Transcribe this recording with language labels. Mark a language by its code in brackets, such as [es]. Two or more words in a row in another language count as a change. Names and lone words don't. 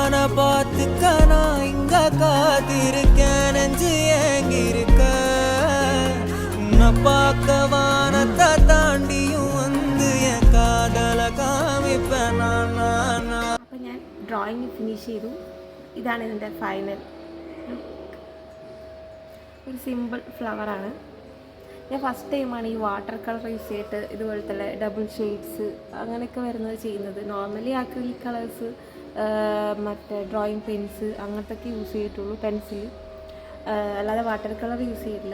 [ta] பார்த்துக்க நான் இங்க காத்திருக்கேன் நெஞ்சு ஏங்கிருக்க உன்னை பார்க்க வானத்தை தாண்டியும் வந்து என் காதலை காமிப்பேன் நான் [ml] അപ്പോൾ ഞാൻ [en] drawing finish [ml] ചെയ്തു. ഇതാണ് ഇതിൻ്റെ [en] final look. [ml] ഒരു [en] simple flower. [ml] ഞാൻ [en] first time [ml] ഈ [en] water colour use [ml] ചെയ്തിട്ട് ഇതുപോലത്തെ [en] double shades [ml] അങ്ങനെയൊക്കെ വരുന്നത് ചെയ്യുന്നത്. [en] normally acrylic colours, [ml] മറ്റേ [en] drawing pens [ml] അങ്ങനത്തൊക്കെ യൂസ് ചെയ്തിട്ടുള്ളൂ, പെൻസിൽ, അല്ലാതെ [en] water colour use [ml] ചെയ്തില്ല.